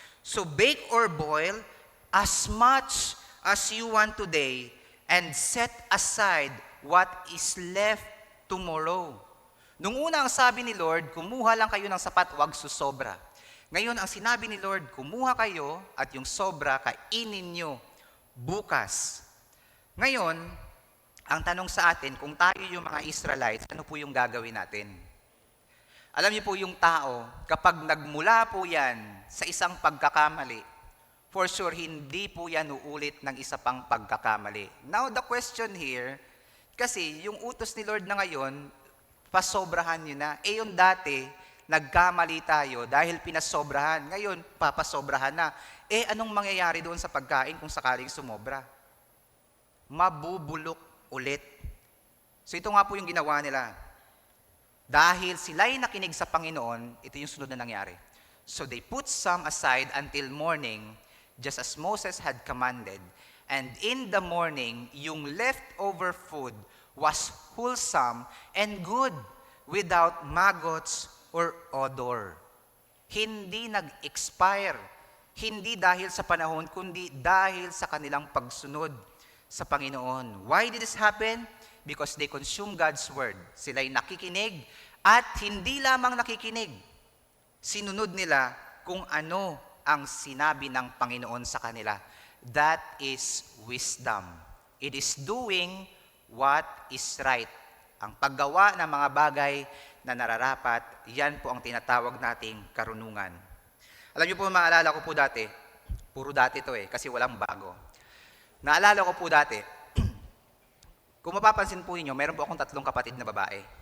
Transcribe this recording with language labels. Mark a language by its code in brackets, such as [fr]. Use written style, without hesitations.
[en] So bake or boil as much as you want today, and set aside what is left tomorrow. [tl] Nung una ang sabi ni Lord, kumuha lang kayo ng sapat, wag susobra. Ngayon, ang sinabi ni Lord, kumuha kayo at yung sobra, kainin nyo bukas. Ngayon, ang tanong sa atin, kung tayo yung mga Israelites, ano po yung gagawin natin? Alam niyo po yung tao, kapag nagmula po yan sa isang pagkakamali, [en] for sure, [tl] hindi po yan uulit ng isa pang pagkakamali. [en] Now, the question here, [tl] kasi yung utos ni Lord na ngayon, pasobrahan nyo na. Yung dati, nagkamali tayo dahil pinasobrahan. Ngayon, papasobrahan na. Anong mangyayari doon sa pagkain kung sakaling sumobra? Mabubulok ulit. So ito nga po yung ginawa nila. Dahil sila'y nakinig sa Panginoon, ito yung sunod na nangyari. [en] So they put some aside until morning, just as Moses had commanded. And in the morning, yung leftover food was wholesome and good, without maggots or odor. [tl] Hindi nag-expire. Hindi dahil sa panahon, kundi dahil sa kanilang pagsunod sa Panginoon. [en] Why did this happen? Because they consume God's word. [tl] Sila'y nakikinig at hindi lamang nakikinig. Sinunod nila kung ano ang sinabi ng Panginoon sa kanila. [en] That is wisdom. It is doing what is right. [tl] Ang paggawa ng mga bagay na nararapat, yan po ang tinatawag nating karunungan. Alam niyo po, maalala ko po dati, puro dati to kasi walang bago. Naalala ko po dati, kung mapapansin po ninyo, meron po akong 3 kapatid na babae.